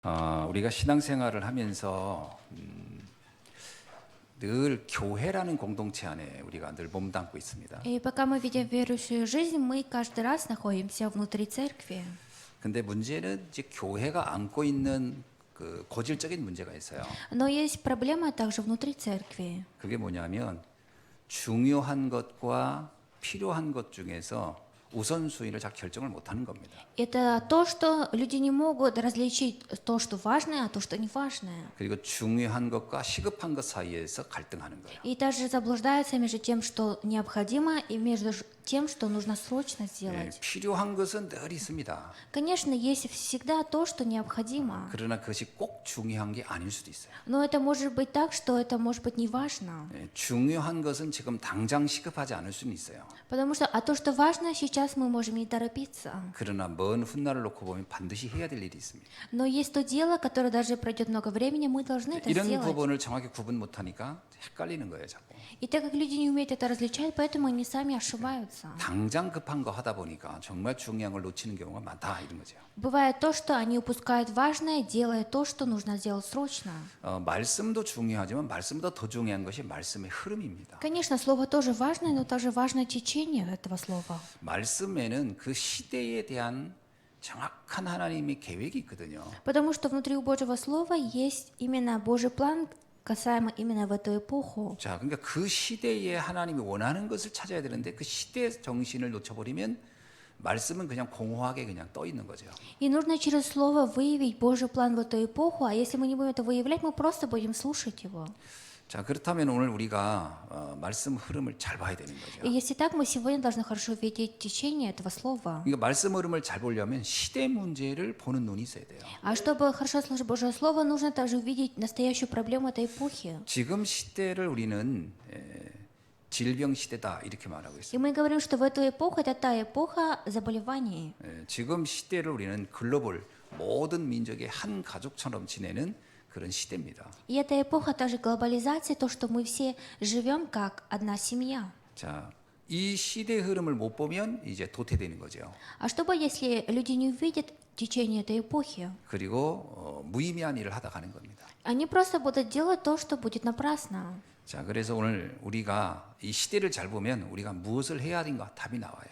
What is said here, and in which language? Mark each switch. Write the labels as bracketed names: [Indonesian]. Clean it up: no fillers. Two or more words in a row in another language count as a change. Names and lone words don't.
[Korean] 우리가 신앙생활을 하면서 늘 교회라는 공동체 안에 우리가 늘 몸담고 있습니다. [Russian] И пока мы ведем верующую жизнь, мы каждый раз находимся внутри церкви. [Korean] 근데 문제는 이제 교회가 안고 있는 그 고질적인 문제가 있어요. [Russian] Но есть проблема также внутри церкви. [Korean] 그게 뭐냐면 중요한 것과 필요한 것 중에서 우선순위를 잘 결정을 못하는 겁니다. [Russian] Это то, что люди не могут различить то, что важное, а то, что не важное. [Korean] 그리고 중요한 것과 시급한 것 사이에서 갈등하는 거예요. [Russian] И также заблуждаются между тем, что необходимо, и между тем, что нужно срочно сделать. [Korean] 필요한 것은 늘 있습니다. [Russian] Конечно, есть всегда то, что необходимо. [Korean] 그러나 그것이 꼭 중요한 게 아닐 수도 있어요. [Russian] Но это может быть так, что это может быть не важно. [Korean] 중요한 것은 지금 당장 시급하지 않을 수는 있어요. [Russian] Потому что, то, что важно, сейчас мы можем не торопиться. [Korean] 그러나 먼 훗날을 놓고 보면 반드시 해야 될 일이 있습니다. [Russian] Но есть то дело, которое даже пройдет много времени, мы должны это [Korean] 이런 [Russian] сделать. [Korean] 부분을 정확히 구분 못하니까 헷갈리는 거예요, 자꾸. [Russian] И так как люди не умеют это различать, поэтому они сами ошибаются. [Korean] 당장 급한 거 하다 보니까 정말 중요한 걸 놓치는 경우가 많다 이런 거죠. [Russian] Бывает то, что они упускают важное, делая то, что нужно сделать срочно. [Korean] 말씀도 중요하지만 말씀보다 더 중요한 것이 말씀의 흐름입니다. [Russian] Конечно, слово тоже важное, но также важно течение этого слова. [Korean] 말씀에는 그 시대에 대한 정확한 하나님의 계획이 있거든요. [Russian] Потому что внутри у Божьего Слова есть именно Божий план, касаемо именно в эту эпоху. [Korean] 자, 그러니까 그 시대에 하나님이 원하는 것을 찾아야 되는데 그 시대 정신을 놓쳐버리면 말씀은 그냥 공허하게 그냥 떠 있는 거죠. [Russian] И нужно через Слово выявить Божий план в эту эпоху, а если мы не будем это выявлять, мы просто будем слушать его. [Korean] 자, 그렇다면 오늘 우리가 말씀 흐름을 잘 봐야 되는 거죠. [Russian] И если так, мы сегодня должны хорошо видеть течение этого Слова. [Korean] 그러니까 말씀 흐름을 잘 보려면 시대 문제를 보는 눈이 있어야 돼요. [Russian] А чтобы хорошо слушать Божье Слово, нужно также увидеть настоящую проблему этой эпохи. [Korean] 지금 시대를 우리는 질병 시대다 이렇게 말하고 [Russian] И [Korean] 있어요. [Russian] мы говорим, что в эту эпоху, это та эпоха заболеваний. [Korean] 지금 시대를 우리는 글로벌 모든 민족의 한 가족처럼 지내는 그런 시대입니다. [Russian] И эта эпоха также глобализации, то, что мы все живем как одна семья. [Korean] 자, 이 시대 흐름을 못 보면 이제 도태되는 거죠. [Russian] А что бы, если люди не увидят течение этой эпохи? [Korean] 그리고 무의미한 일을 하다 가는 겁니다. [Russian] Они просто будут делать то, что будет напрасно. [Korean] 자, 그래서 오늘 우리가 이 시대를 잘 보면 우리가 무엇을 해야 하는가 답이 나와요.